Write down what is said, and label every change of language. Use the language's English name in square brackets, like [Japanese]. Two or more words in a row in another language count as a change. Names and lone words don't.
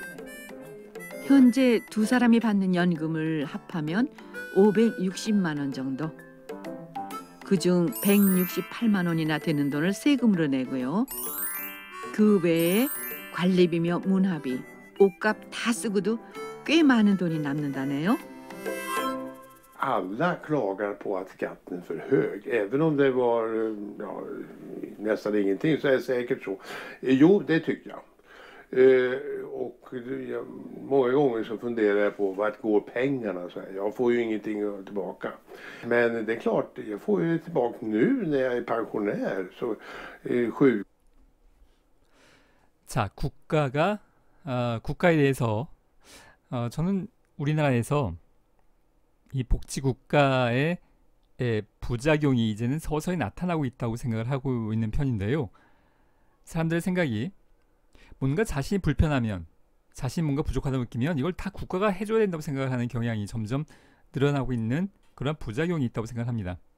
[Korean] 현재 두 사람이 받는 연금을 합하면 560만 원 정도. 그중 168만 원이나 되는 돈을 세금으로 내고요. 그 외에 관리비며 문화비, 옷값 다 쓰고도 꽤 많은 돈이 남는다네요. [Swedish] Alla klagar på att skatten är för hög. Även om det var nästan ingenting så är det säkert så. Jo, det tycker jag. Många gånger så funderar jag på vart går pengarna. Så här. Jag får ju ingenting tillbaka. Men det är klart, jag får ju tillbaka nu när jag är pensionär. Så sjuk. [Korean] 자, 국가에 대해서 저는 우리나라에서 이 복지국가의 부작용이 이제는 서서히 나타나고 있다고 생각을 하고 있는 편인데요. 사람들의 생각이 뭔가 자신이 불편하면, 자신이 뭔가 부족하다고 느끼면 이걸 다 국가가 해줘야 된다고 생각을 하는 경향이 점점 늘어나고 있는 그런 부작용이 있다고 생각합니다.